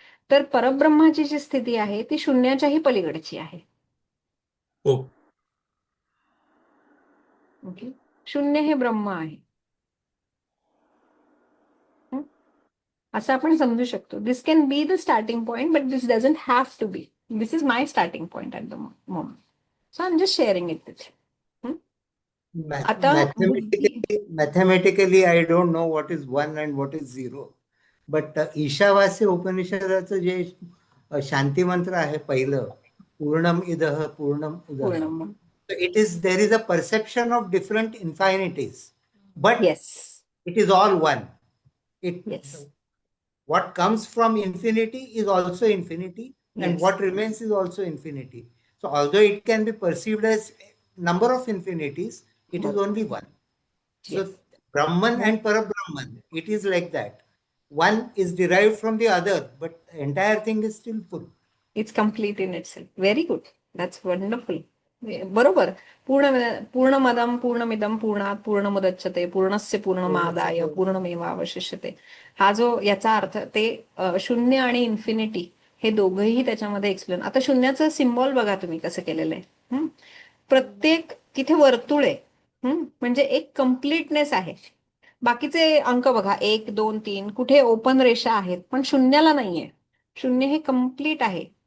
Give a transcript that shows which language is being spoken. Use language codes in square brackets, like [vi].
[mr] तर परब्रह्माची जी स्थिती आहे ती शून्याच्याही पलीकडची आहे. [en] Okay. [mr] ओके, शून्य हे ब्रह्म आहे असं आपण समजू शकतो. [en] This can be the starting point, but this doesn't have to be. This is my starting point at the moment. So I am just sharing it with. [mr] आता [en] Mathematically, I don't know what is 1 and what is 0. [mr] But Ishavasya उपनिषदाचं जे शांती मंत्र आहे पहिलं, [sa] पूर्णम इदः पूर्णम उदः. [mr] पूर्ण. [en] So there is a perception of different infinities, but yes it is all one. Yes What comes from infinity is also infinity, and Yes. what remains is also infinity. So although it can be perceived as number of infinities, it is only one. So Yes. Brahman and Parabrahman, it is like that. One is derived from the other, but the entire thing is still full. It's complete in itself. Very good, that's wonderful. [mr] बरोबर. [sa] पूर्णमदं पूर्णमिदं पूर्णात् पूर्णमुदच्यते पूर्णस्य पूर्णमादाय पूर्णमेवावशिष्यते. [mr] हा जो याचा अर्थ ते शून्य आणि इन्फिनिटी हे दोघंही त्याच्यामध्ये एक्सप्लेन. आता शून्याचं सिम्बॉल बघा तुम्ही कसं केलेलं आहे. प्रत्येक तिथे वर्तुळ आहे, म्हणजे एक कम्प्लीटनेस आहे. बाकीचे अंक बघा 1, 2, 3 कुठे ओपन रेषा आहेत, पण शून्याला नाहीये. शून्य हे कम्प्लीट आहे.